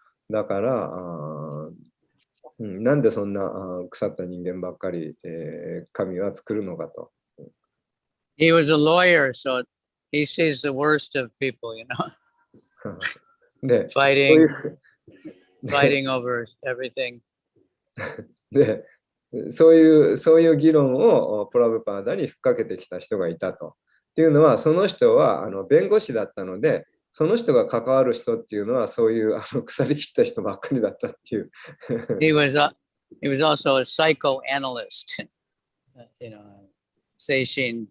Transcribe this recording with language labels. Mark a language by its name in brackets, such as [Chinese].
[Japanese] だから、なんでそんな腐った人間ばっかり、神は作るのかと。 [English] He was a lawyer, so he sees the worst of people, you know. [Japanese] で、 [English] fighting over everything. [Japanese] で、そういう議論をプラブパーダに吹っかけてきた人がいたと。っていうのは、その人は弁護士だったので、その人が関わる人っていうのは、そういう腐りきった人ばっかりだったっていう。 [English] he was also a psychoanalyst, you know, [Japanese] 精神。